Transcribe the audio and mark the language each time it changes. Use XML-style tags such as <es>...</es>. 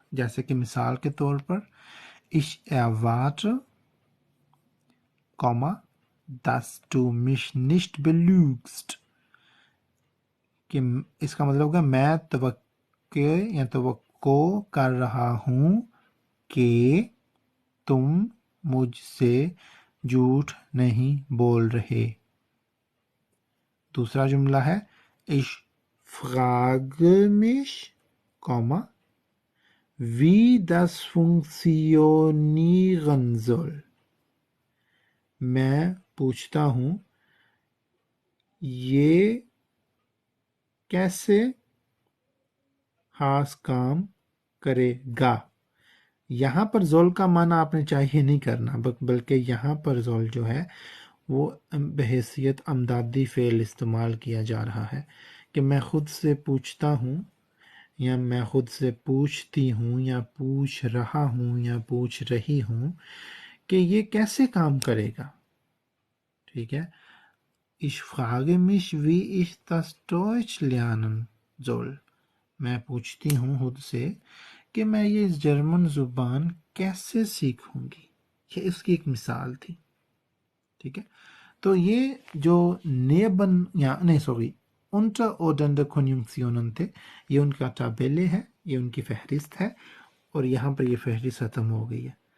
<hi>जैसे कि मिसाल के तौर पर</hi> <de>ich erwarte, dass du mich nicht belügst,</de> <hi>कि इसका मतलब होगा मैं तवक्के या तवक्को कर रहा हूँ कि तुम मुझसे झूठ नहीं बोल रहे। दूसरा जुमला है</hi> <de>ich frage mich, wie das funktionieren soll।</de> <hi>मैं पूछता हूँ ये कैसे खास काम करेगा। यहाँ पर ज़ोल का माना आपने चाहिए नहीं करना बल्कि यहाँ पर ज़ोल जो है वो बहैसियत अमदादी फ़ेल इस्तेमाल किया जा रहा है कि मैं ख़ुद से पूछता हूँ या मैं ख़ुद से पूछती हूँ या पूछ रहा हूँ या पूछ रही हूँ कि ये कैसे काम करेगा। ठीक है?</hi> <de>Ich frage mich, wie ich das Deutsch lernen soll।</de> <hi>मैं पूछती हूँ खुद से कि मैं ये जर्मन ज़ुबान कैसे सीखूंगी। ये इसकी एक मिसाल थी। ठीक है? तो ये जो नेबन या नहीं सॉरी unterordnende Konjunktionen थे, ये उनका ताबेले है, ये उनकी फहरिस्त है और यहाँ पर ये फहरिस्त ख़त्म हो गई है।</hi>